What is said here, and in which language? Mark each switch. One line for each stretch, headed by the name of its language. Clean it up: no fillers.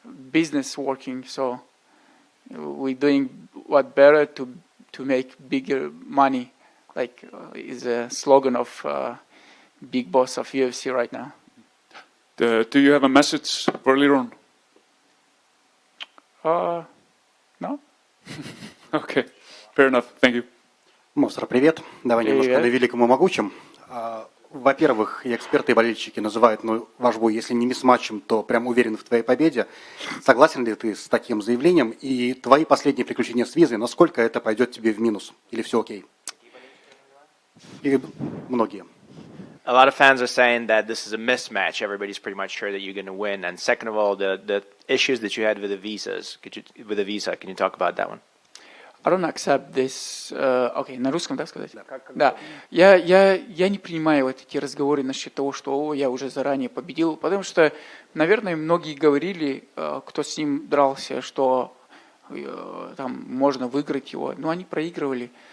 English: Business working, so we're doing what better to make bigger money, like is a slogan of big boss of UFC right now. Do you have a message for Lerone? No. Okay, fair enough. Thank you.
Russian: Movsar, привет. Давай немножко на великом и могучем. Во-первых, и эксперты, и болельщики называют ваш бой, если не мисс-матчем, то прям уверен в твоей победе. Согласен ли ты с таким заявлением? И твои последние приключения с визой, насколько это пойдет тебе в минус? Или все окей? И многие.
English: A lot of fans are saying that this is a mismatch. Everybody's pretty much sure that you're going to win. And second of all, the issues that you had with the visas. With the visa, can you talk about that one? I don't accept this.
Russian: Okay, на русском, да, сказать? Да. Я не принимаю вот эти разговоры насчет того, что я уже заранее победил, потому что, наверное, многие говорили, кто с ним дрался, что там можно выиграть его, но они проигрывали.